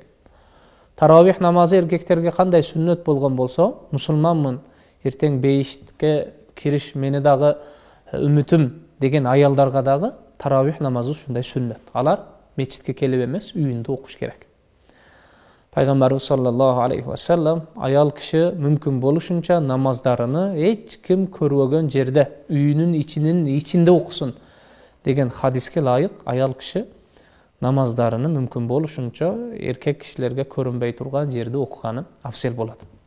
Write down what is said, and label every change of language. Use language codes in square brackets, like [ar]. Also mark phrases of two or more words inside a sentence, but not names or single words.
[ky] Таравих намазы эркектерге кандай сүннөт болгон болсо, мусулманмын, эртең бейишке кириш мени дагы үмүтүм деген аялдарга дагы таравих намазы ушундай сүннөт. Алар мечитке келип эмес, үйүндө окуш керек. Пайгамбарыбыз [ar] صلى الله عليه وسلم [ky] аял киши мүмкүн болушунча намаздарыны эч ким көрбөгөн жерде, үйүнүн ичинде окусун деген хадиске лайык аял киши намаздарыны мүмкүн болушунча эркек кишилерге көрүнбөй турган жерде окуганы афзел болот.